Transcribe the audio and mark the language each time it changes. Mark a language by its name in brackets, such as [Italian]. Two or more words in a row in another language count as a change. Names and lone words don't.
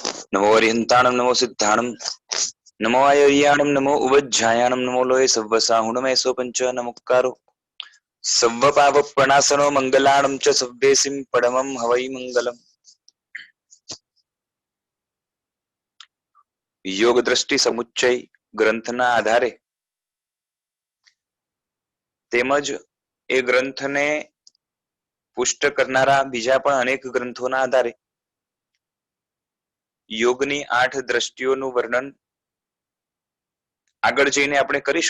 [Prakrit languages] नमो अरिहंताणं नमो सिद्धाणं नमो आयर्याणं नमो उवज्झायाणं नमो लोये सव्वसाहुणमेसो पंच नमुक्कारो सव्वपावप्रणासनो मंगलाणं च सव्वेसिं परमं हवै मंगलम्। [Gujarati] યોગ દ્રષ્ટિ સમુચ્ચય ગ્રંથના આધારે તેમજ એ ગ્રંથને પુષ્ટ કરનારા બીજા પણ અનેક ગ્રંથોના આધારે યોગની 8 દ્રષ્ટિઓનું વર્ણન આગળ જઈને આપણે કરીશું।